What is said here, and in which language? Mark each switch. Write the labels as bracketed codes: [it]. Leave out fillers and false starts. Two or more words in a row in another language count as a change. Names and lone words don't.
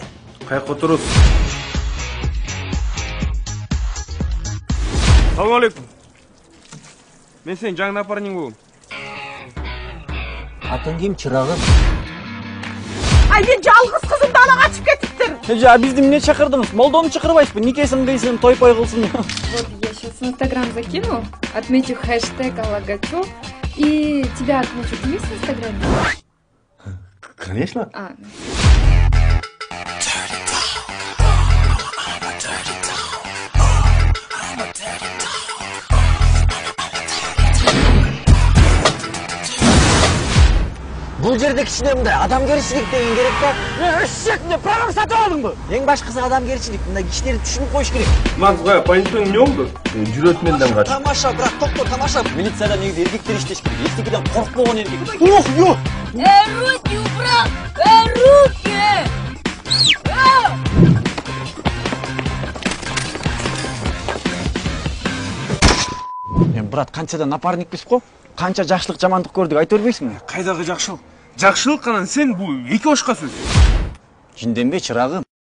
[ky] Каяка отурусуз? Салам алейкум. Мен сенин жаңы напарник болом. Атың ким, чырагым? Ай, мен жалгыз кызымды ала качып кетиптир. Жа, бизди эмне чакырдыңыз? Молдону чакырбайсызбы? Никесин кыйсын, той-пой кылсын. [ru] Вот я сейчас в Инстаграм закину, отмечу хэштег Алагачев и тебя отмечу. Ты есть в Инстаграме? Конечно. [ky] Бул жерде кичине мындай адамгерчилик деген керек да. Эшек, эмне программа сатып алдыңбы? Эң башкысы адамгерчилик, мындай кишилерди түшүнүп коюш керек. Макс, кая, понятойң эмне болду? Жүрөт менден кач. Тамаша, брат, токто, тамаша. Милицияда негизи эркектер иштеш керек. Эчтекеден коркпогон эркек. Ох, ё! [ru] Руки убрал! Руки! [ky] Брат, канчадан напарникпиз го? Канча жакшылык, жамандык көрдүк, айта бербейсиңби? Кайдагы жакшылык? Жакшылык анан сен бул эки башка сөз. Жинденбе, чырагым.